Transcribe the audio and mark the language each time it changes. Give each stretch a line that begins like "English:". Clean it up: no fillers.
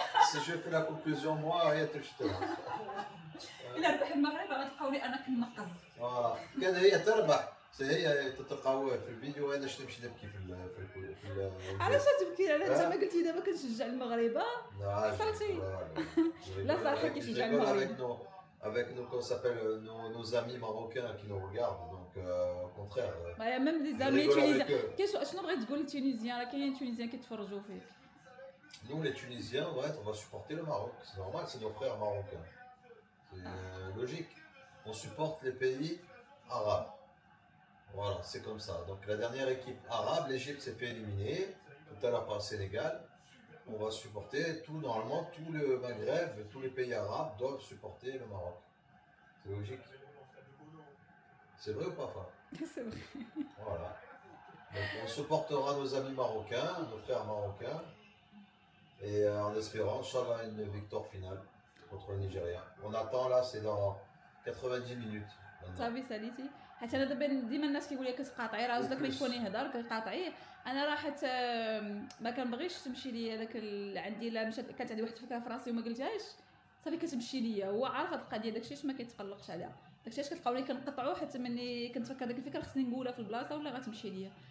French: Si je fais la conclusion, moi,
Arabic: هي تشتغل. إلا ربح المغرب غتلقاوني انا كنقز. كان هي تربح، هي تتقوى في الفيديو. انا شنو نمشي نبكي في علاش تبكي؟ على انت ما قلتي دابا كنشجع المغرب؟ لا صافي. لا صراحه كيشجع المغرب.
French: Avec nos, qu'on s'appelle nos amis marocains qui nous regardent, donc au contraire. Même des amis tunisiens.
Arabic: شنو بغيت تقول للتونيزيان؟ راه كاينين تونيزيان كيتفرجوا فيك.
French: Nous les Tunisiens, on va supporter le Maroc. C'est normal, c'est nos frères marocains. C'est logique. On supporte les pays arabes. Voilà, c'est comme ça. Donc la dernière équipe arabe, l'Égypte s'est fait éliminer tout à l'heure par le Sénégal. On va supporter normalement tout le Maghreb, tous les pays arabes doivent supporter le Maroc. C'est logique. C'est vrai ou pas, Fa? C'est vrai. Voilà. Donc on supportera nos amis marocains, nos frères marocains, et en espérant, Inch'Allah, une victoire finale contre le Nigeria. On attend là, c'est dans 90 minutes.
Arabic: صافي ساليتي. حتى انا دابا ديما الناس كيقول لي كتقاطعي راجلك اللي تكون يهضر كتقاطعيه. انا راه حتى ما كنبغيش تمشي لي هذاك عندي لا مشات كانت عندي واحد الفكره في راسي وما قلتهاش صافي كتمشي ليا. هو عارف هاد القضيه داكشي علاش ما كيتقلقش عليها. داكشي علاش كتلقاوني كنقطعو حتى مني كنتفكر ديك الفكره خصني نقولها في البلاصه ولا غتمشي ليا.